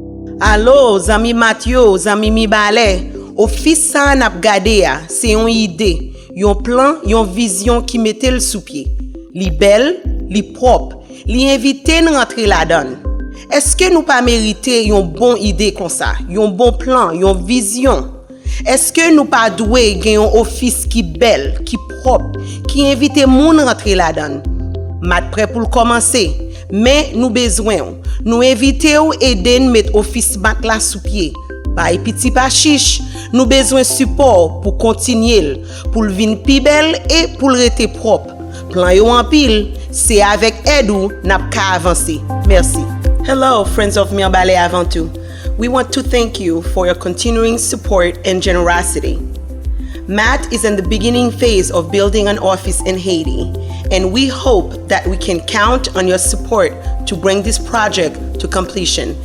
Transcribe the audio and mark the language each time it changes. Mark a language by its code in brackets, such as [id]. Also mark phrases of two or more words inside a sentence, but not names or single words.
[ht] Allo, zami Mathieu, zami Mirebalais, office sa nap gade ya, c'est yon idée, yon plan, yon vision qui mette l sous pied. Li bel, li pròp, li invite nous rentrer là-dedans. Est-ce que nous pas mérité yon bon idée comme ça, yon bon plan, yon vision? Est-ce que nous pas doué gen yon office qui bel, qui propre, qui invite moun rentrer là-dedans? Mat prêt pour commencer, mais nous besoin, nous inviter ou aider nous mettre office mat la sous pied. Bay petit pas chiche, nous besoin support pour continuer, pour le vin pi bel et pour le rete propre. Plan yo anpil, c'est avec aide ou n'a ka avancer. Merci. [en] Hello, friends of Mirebalais Avant Tout. We want to thank you for your continuing support and generosity. Matt is in the beginning phase of building an office in Haiti, and we hope that we can count on your support to bring this project to completion.